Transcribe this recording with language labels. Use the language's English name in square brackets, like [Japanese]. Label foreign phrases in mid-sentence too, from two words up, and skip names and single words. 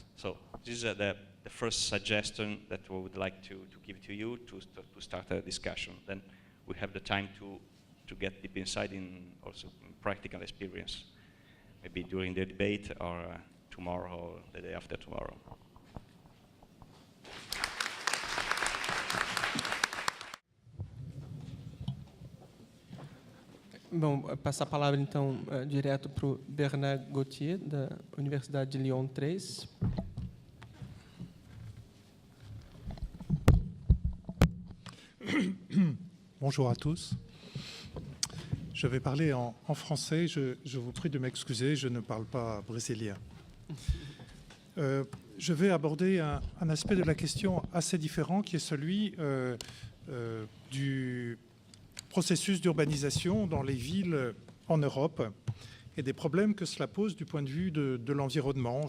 [English] So this is the first suggestion that we would like to give to you to start a discussion. Then we have the time to get deep inside in also practical experience, maybe during the debate or tomorrow or the day after tomorrow. [Portuguese] Bom, passar a palavra então direto para o Bernard Gauthier, da Universidade de Lyon 3. [French] Bonjour à tous. Je vais parler en français. Je vous prie de m'excuser, je ne parle pas brésilien. Je vais aborder un aspect de la question assez différent, qui est celui du processus d'urbanisation dans les villes en Europe et des problèmes que cela pose du point de vue de l'environnement.